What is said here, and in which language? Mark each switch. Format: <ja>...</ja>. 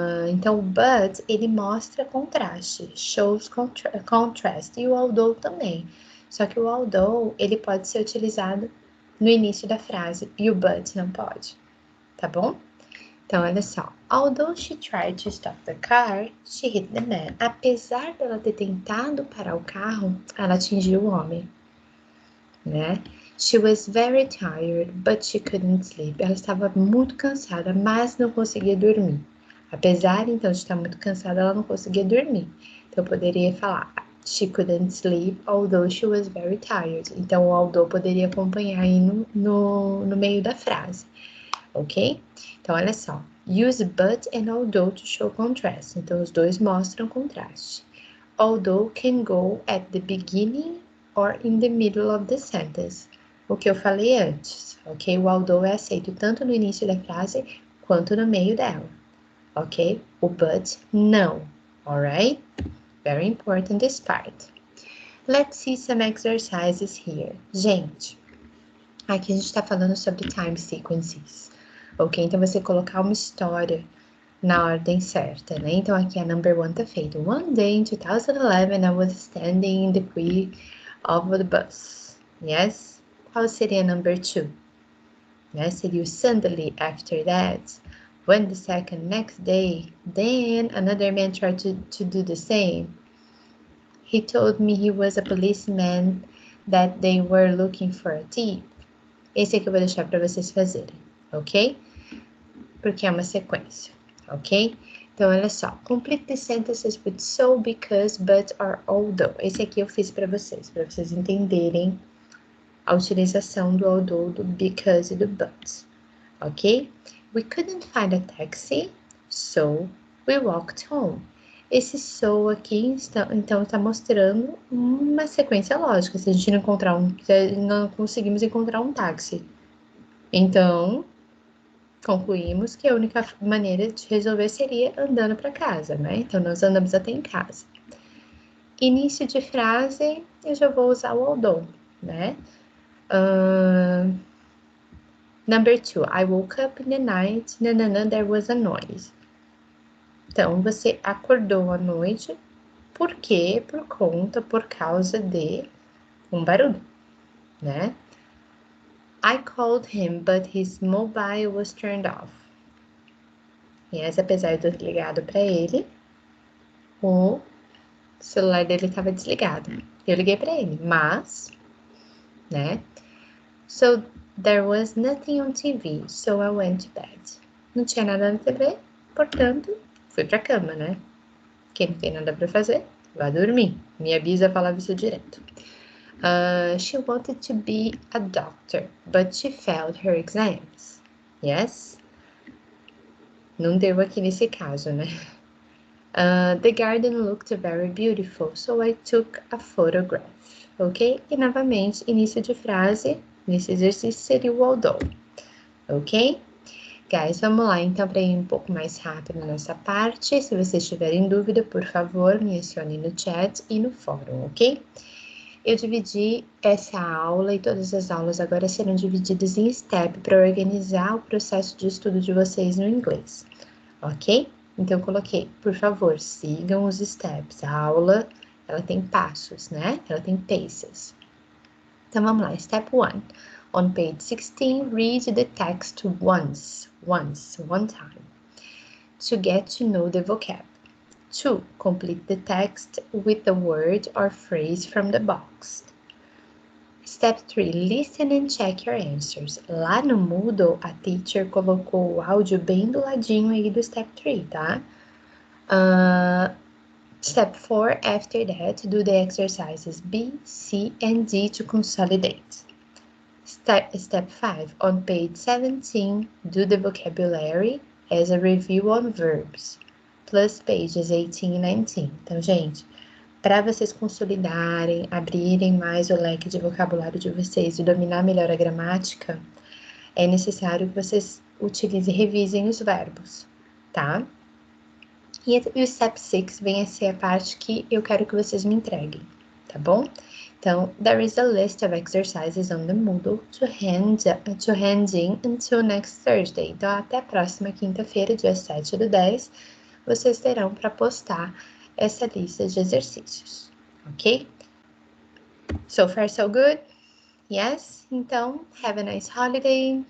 <pt>Então, o but, ele mostra contraste,</pt> <en>shows contrast,</en> <pt>e o although também. Só que o although, ele pode ser utilizado no início da frase, e o but não pode, tá bom? Então, olha só.</pt> <en>Although she tried to stop the car, she hit the man.</en> <pt>Apesar dela ter tentado parar o carro, ela atingiu o homem, né?</pt> <en>She was very tired, but she couldn't sleep.</en> <pt>Ela estava muito cansada, mas não conseguia dormir. Apesar, então, de estar muito cansada, ela não conseguia dormir. Então, eu poderia falar</pt> <en>she couldn't sleep, although she was very tired.</en> <pt>Então, o although poderia acompanhar aí no meio da frase, ok? Então, olha só.</pt> <en>Use but and although to show contrast.</en> <pt>Então, os dois mostram contraste.</pt> <en>Although can go at the beginning or in the middle of the sentence.</en> <pt>O que eu falei antes, ok? O although é aceito tanto no início da frase quanto no meio dela, ok? O but, não,</pt> <en>alright? Very important this part. Let's see some exercises here.</en> <pt>Gente, aqui a gente está falando sobre time sequences, ok? Então, você colocar uma história na ordem certa, né? Então, aqui a number one tá feito.</pt> <en>One day in 2011, I was standing in the queue of the bus. Yes?</en> <pt>Qual seria number two? Né? Seria o suddenly after that.</pt> <en>When the second next day, then another man tried to do the same. He told me he was a policeman, that they were looking for a thief.</en> <pt>Esse aqui eu vou deixar para vocês fazerem, ok? Porque é uma sequência, ok? Então, olha só.</pt> <en>Complete the sentences with so, because, but, or although.</en> <pt>Esse aqui eu fiz para vocês entenderem a utilização do although, do because e do but, ok?</pt> <en>We couldn't find a taxi, so we walked home.</en> <pt>Esse so aqui, então, está mostrando uma sequência lógica. Se a gente não conseguimos encontrar um táxi. Então, concluímos que a única maneira de resolver seria andando para casa, né? Então, nós andamos até em casa. Início de frase, eu já vou usar o although, né?</pt> <en>Number two, I woke up in the night, nanana, there was a noise.</en> <pt>Então, você acordou à noite, por quê? Por conta, por causa de um barulho, né?</pt> <en>I called him, but his mobile was turned off.</en> <pt>Yes, apesar de eu ter ligado para ele, o celular dele estava desligado. Eu liguei para ele, mas, né?</pt> <en>So there was nothing on TV, so I went to bed.</en> <pt>Não tinha nada na TV, portanto, fui pra cama, né? Quem não tem nada pra fazer, vai dormir. Minha bisa falava isso direto.</pt> <en>She wanted to be a doctor, but she failed her exams. Yes?</en> <pt>Não deu aqui nesse caso, né?</pt> <en>The garden looked very beautiful, so I took a photograph. Ok?</en> <pt>E novamente, início de frase, nesse exercício seria o although. Ok? Guys, vamos lá então para ir um pouco mais rápido nessa parte. Se vocês tiverem dúvida, por favor, me acione no chat e no fórum, ok? Eu dividi essa aula e todas as aulas agora serão divididas em step para organizar o processo de estudo de vocês no inglês, ok? Então, eu coloquei, por favor, sigam os steps. A aula, ela tem passos, né? Ela tem paces. Então, vamos lá. Step 1.</pt> <en>On page 16, read the text once, one time, to get to know the vocab. 2. Complete the text with the word or phrase from the box. Step 3. Listen and check your answers.</en> <pt>Lá no Moodle, a teacher colocou o áudio bem do ladinho aí do Step 3, tá?</pt> <en>Step 4. After that, do the exercises B, C, and D to consolidate. Step 5. On page 17, do the vocabulary as a review on verbs, plus pages 18</en> <pt>e 19. Então, gente, para vocês consolidarem, abrirem mais o leque de vocabulário de vocês e dominar melhor a gramática, é necessário que vocês utilizem e revisem os verbos, tá? E o Step 6 vem a ser a parte que eu quero que vocês me entreguem, tá bom?</pt> <en>Então, there is a list of exercises on the Moodle to hand in until next Thursday.</en> <pt>Então, até a próxima quinta-feira, dia 7/10, vocês terão para postar essa lista de exercícios, ok?</pt> <en>So far, so good? Yes? Então, have a nice holiday.</en>